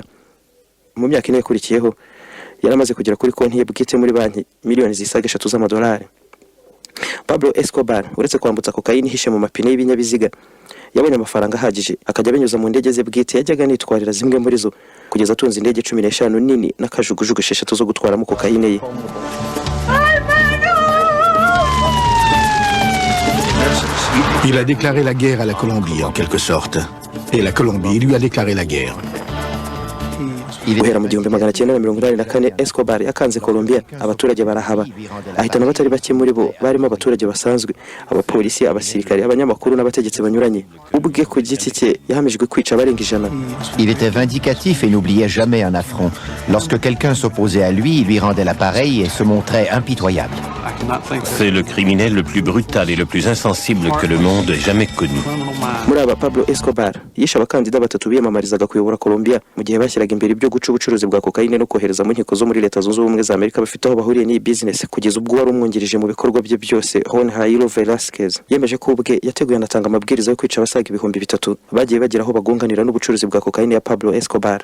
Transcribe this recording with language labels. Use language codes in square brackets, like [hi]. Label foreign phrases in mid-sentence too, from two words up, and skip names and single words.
[rw] Mu myaka ine yakurikiyeho yari amaze kugera kuri konti ye bwite muri banki miliyoni zisaga 3 z'amadolari. Pablo Escobar uretse kwambutsa kokayine ihishe mu mapine y'ibinyabiziga yabonye amafaranga ahagije akajya abinyuza mu ndege ze bwite yajyaga nitwarira zimwe muri zo kugeza atunze indege 15 nini n'akajugujugu 6 zo gutwaramo kokayine ye. [fr] Il a déclaré la guerre à la Colombie en quelque sorte et la Colombie lui a déclaré la guerre. [rw] Guhera mu 1984 Escobar yakanze Colombia, abaturage barahaba ahitana batari bake muri bo barimo abaturage basanzwe, abapolisi, abasirikare, abanyamakuru n'abategetsi banyuranye. Ubwe ku giti cye yahamijwe kwica abarenga 100. [fr] Il était vindicatif et n'oubliait jamais un affront. Lorsque quelqu'un s'opposait à lui, il lui rendait l'appareil et se montrait impitoyable. C'est le criminel le plus brutal et le plus insensible que le monde ait jamais connu. [rw] Muri aba Pablo Escobar yishe abakandida batatu biyamamarizaga kuyobora Colombia mu gihe bashyiraga imbere ibyo guca ubucuruzi bwa kokayine no kohereza mu nkiko zo muri Leta Zunze Ubumwe za Amerika bafite aho bahuriye n'iyi business, kugeza ubwo wari umwungirije mu bikorwa bye byose Juan Jairo Velázquez yemeje ko ubwe yateguye anatanga amabwiriza yo kwica abasaga 3,000 bagiye bagira aho bagunganira n'ubucuruzi bwa kokayine ya Pablo Escobar.